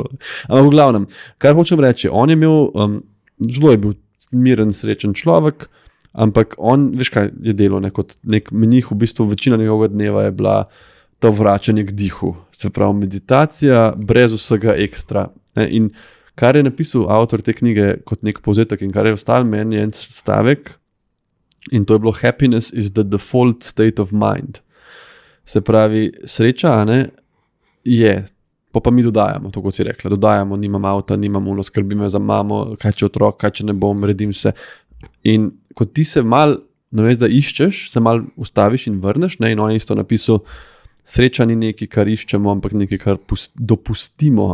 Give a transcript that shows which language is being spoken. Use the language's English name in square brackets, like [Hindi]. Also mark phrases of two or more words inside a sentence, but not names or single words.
[Slovenian] Ampak v glavnem, kar hočem reči, on je imel, zelo je bil miren, srečen človek, ampak on, veš kaj je delal, ne, kot nek menih, v bistvu večina njegovega dneva je bila to vračanje k dihu, se pravi meditacija brez vsega ekstra. In kar je napisal avtor te knjige kot nek povzetek in kar je ostal meni je en stavek in to je bilo [English] happiness is the default state of mind. [Slovenian] Se pravi, sreča, ne, je, pa mi dodajamo, to kot si rekla, dodajamo, nimam avta, nimam uno, skrbim za mamo, kaj če otrok, kaj če ne bom, redim se. In ko ti se mal, namesto da iščeš, se mal ustaviš in vrneš, ne, in on je isto napisal, sreča ni nekaj, kar iščemo, ampak nekaj, kar dopustimo.